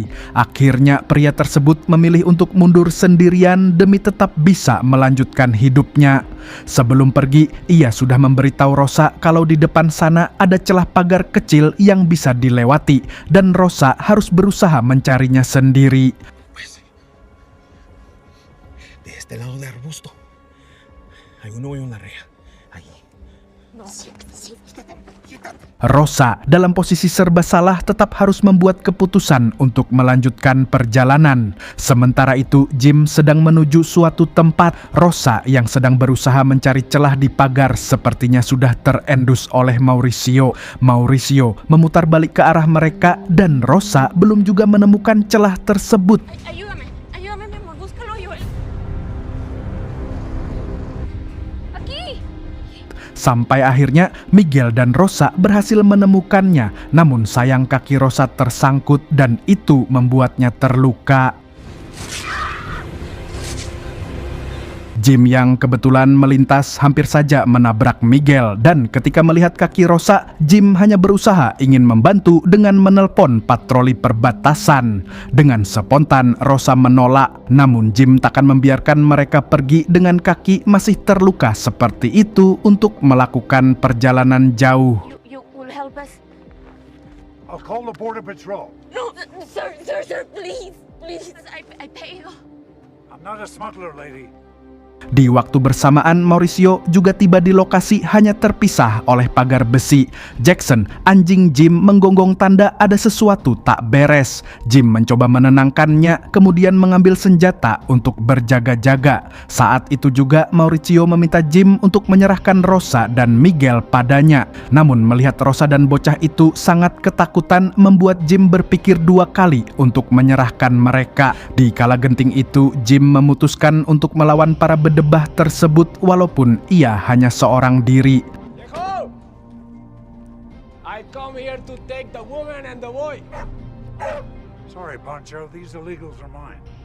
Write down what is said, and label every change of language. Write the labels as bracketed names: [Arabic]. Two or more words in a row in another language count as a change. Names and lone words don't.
[Indonesian] Akhirnya pria tersebut memilih untuk mundur sendirian demi tetap bisa melanjutkan hidupnya. Sebelum pergi, ia sudah memberitahu Rosa kalau di depan sana ada celah pagar kecil yang bisa dilewati dan Rosa harus berusaha mencarinya sendiri. [Spanish] De este lado del arbusto hay un hoyo en la reja. Ahí. [Indonesian] Rosa dalam posisi serba salah tetap harus membuat keputusan untuk melanjutkan perjalanan. Sementara itu Jim sedang menuju suatu tempat. Rosa yang sedang berusaha mencari celah di pagar sepertinya sudah terendus oleh Mauricio. Mauricio memutar balik ke arah mereka dan Rosa belum juga menemukan celah tersebut. [Spanish] Ayúdame, ayúdame, mi amor, busca el hoyo. Aquí. [Indonesian] Sampai akhirnya Miguel dan Rosa berhasil menemukannya. Namun sayang kaki Rosa tersangkut dan itu membuatnya terluka. Jim yang kebetulan melintas hampir saja menabrak Miguel dan ketika melihat kaki Rosa, Jim hanya berusaha ingin membantu dengan menelpon patroli perbatasan. Dengan spontan Rosa menolak, namun Jim takkan membiarkan mereka pergi dengan kaki masih terluka seperti itu untuk melakukan perjalanan jauh. [English] You will help us. I'll call the Border Patrol. No, sir, please. I pay you. I'm not a smuggler, lady. [Indonesian] Di waktu bersamaan, Mauricio juga tiba di lokasi hanya terpisah oleh pagar besi. Jackson, anjing Jim, menggonggong tanda ada sesuatu tak beres. Jim mencoba menenangkannya, kemudian mengambil senjata untuk berjaga-jaga. Saat itu juga Mauricio meminta Jim untuk menyerahkan Rosa dan Miguel padanya. Namun melihat Rosa dan bocah itu sangat ketakutan membuat Jim berpikir dua kali untuk menyerahkan mereka. Di kala genting itu, Jim memutuskan untuk melawan para bedebah tersebut walaupun ia hanya seorang diri. [Spanish] Viejo! [English] I come here to take the woman and the boy. Sorry, Pancho. These illegals are mine.